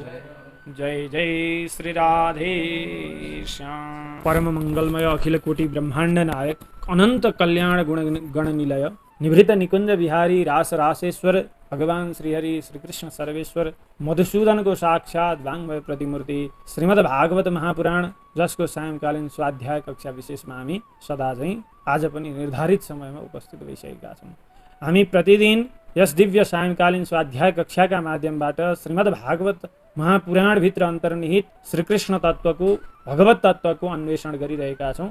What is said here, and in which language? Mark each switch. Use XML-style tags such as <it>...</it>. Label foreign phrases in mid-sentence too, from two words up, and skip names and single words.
<ne>जय जय श्री राधे श्याम। परम मंगलमय अखिल कोटि ब्रह्मांड नायक अनंत कल्याण गुण गण निलय निभृत निकुंज बिहारी रास रासेश्वर भगवान श्रीहरि श्री कृष्ण सर्वेश्वर मधुसूदन को साक्षात वाङ्मय प्रतिमूर्ति श्रीमद् भागवत महापुराण, जसको सायंकालीन स्वाध्याय कक्षा विशेषमा हामी सदा झैं आज पनि निर्धारित समयमा उपस्थित भइसकेका छौँ। हामी प्रतिदिन यस दिव्य सायंकालीन स्वाध्याय कक्षाका माध्यमबाट श्रीमद् भागवत महापुराणभित्र अन्तर्निहित श्रीकृष्ण तत्त्वको भगवत तत्त्वको अन्वेषण गरिरहेका छौँ।</ne>